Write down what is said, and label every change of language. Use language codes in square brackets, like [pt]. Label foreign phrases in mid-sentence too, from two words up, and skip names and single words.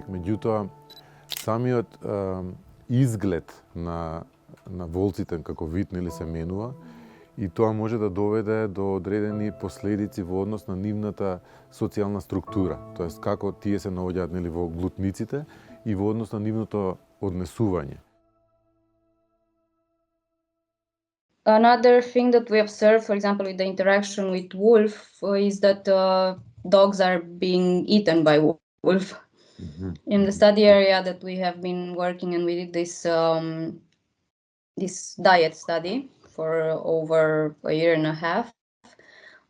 [mk] Меѓутоа, самиот изглед на волците како вид нели се менува и тоа може да доведе до одредени последици во однос на нивната социјална структура, тоест како тие се наоѓаат нели во глутниците и во однос на нивното однесување. [en] Another thing that we observe, for example, with the interaction with wolf, is that dogs are being eaten by wolf. Mm-hmm. In the study area that we have been working, and we did this diet study for over a year and a half.